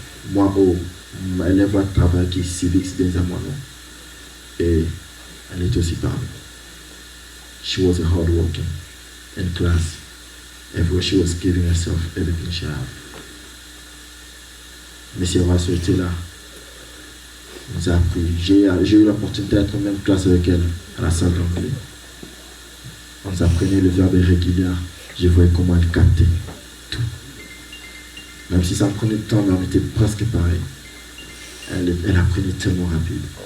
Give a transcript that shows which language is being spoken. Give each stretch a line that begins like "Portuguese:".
French: Bon moi elle va travailler qui civics des amours et elle est aussi parmi.
English: She was a hard working in class. Everywhere she was giving herself everything she had.
French: Monsieur Rasso était là. J'ai eu l'opportunité d'être en même classe avec elle à la salle d'anglais. On nous apprenait le verbe irrégulier. Je voyais comment elle captait tout. Même si ça me prenait du temps, mais on était presque pareil. Elle apprenait tellement rapide.